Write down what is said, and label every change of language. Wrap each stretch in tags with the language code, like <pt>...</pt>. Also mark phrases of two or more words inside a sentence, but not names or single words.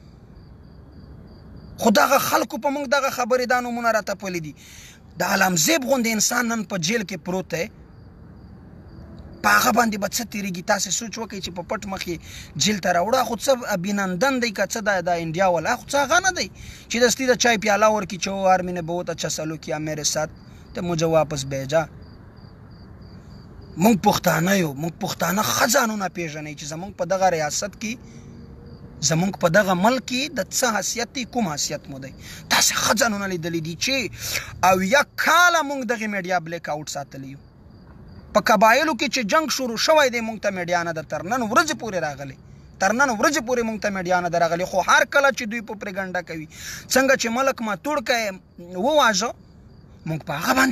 <ps>خو دغه خلکو په مونږ دغه خبرې دا نومونه راتپلي دي د علمزیب غوندې انسان نن په جیل کې پروت دی په هغه باندې به څه تېرېږي تاسې سوچ وکړئ چې په پټ مخ یې جیل ته راوړه خو څه ابینندن دی که څه د انډیا والا خو څه هغه نه دی چې دستي د چای پیاله ورکړي چې او</ps> <ur>آرمی نے بہت اچھا سلوک کیا میرے ساتھ</ur> <ps>ته</ps> <ur>مجھے واپس بھیجا</ur> <ps>مونږ پښتانه یو مونږ پښتانه ښه ځانونه پېژنئ چې زمونږ په دغه ریاست کې زمونږ په دغه ملک کې د څه حیثیت دی کوم حیثیت مو دی تاسې ښه ځانونه لیدلي دي چې 80 کاله مونږ دغې</ps> <en>media blackout</en> <ps>ساتلی یو په قبایلو کې چې جنگ شروع شوی دی مونږ ته میډیا نه ده تر نن ورځې پورې راغلی مونږ ته میډیا نه ده راغلی خو هر کله چې دوی په پرېګنډه کوي څنګه چې ملک ماتوړکی وواژه مونږ په هغه باندې</ps>